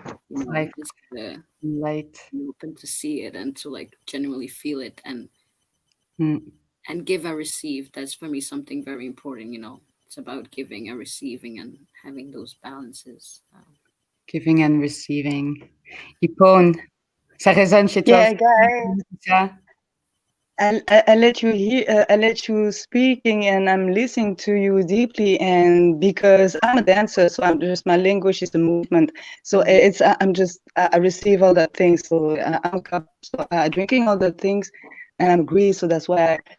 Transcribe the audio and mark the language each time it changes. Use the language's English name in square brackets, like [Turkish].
[English] Like just light. be open to see it and to like genuinely feel it, and give and receive. That's for me something very important. It's about giving and receiving and having those balances. Giving and receiving. [French] Yipoon, ça résonne chez toi [English] Yeah, [French] aussi, [English] guys. [French] ça? [English] I let you hear, I let you speaking, and I'm listening to you deeply. And because I'm a dancer, so I'm just, my language is the movement. So it's I'm just I receive all that things. So I'm so drinking all the things, and I'm agree. So that's why.